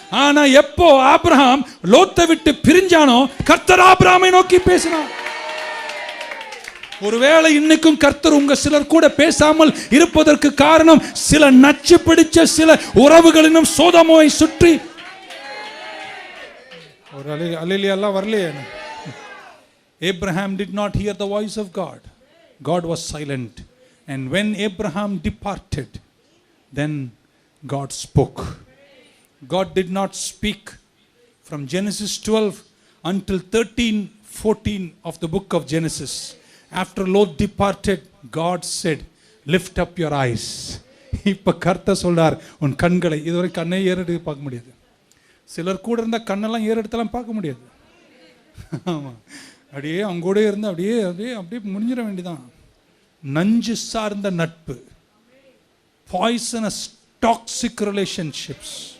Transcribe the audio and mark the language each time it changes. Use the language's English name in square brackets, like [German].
[Tamil] ஆனா எப்போ ஆபிரகாம் லோத்தை விட்டு பிரிஞ்சானோ கர்த்தர் ஆபிரகாமை நோக்கி பேசினார். ஒருவேளை இன்னைக்கும் கர்த்தர் உங்க சிலர் கூட பேசாமல் இருப்பதற்கு காரணம் சில நச்சு பிடிச்ச சில உறவுகளினும் சோதோமை சுற்றி. ஒரு அல்லேலூயா வரலையே. [English] Abraham did not hear the voice of God. God was silent. And when Abraham departed, then God spoke. God did not speak from Genesis 12 until 13:14 of the book of Genesis. After Lot departed, God said, lift up your eyes. [Tamil] இப்ப கர்த்தர் சொல்றார், உன் கண்களை, இதுவரை கண்ணை ஏறெடுத்து பார்க்க முடியாது. சிலர் கூட இருந்தால் கண்ணெல்லாம் ஏறெடுத்தெல்லாம் பார்க்க முடியாது. ஆமாம், அப்படியே அவங்க கூட இருந்து அப்படியே முடிஞ்சிட வேண்டியதான். நஞ்சு சார்ந்த நட்பு, [English] Poisonous toxic relationships.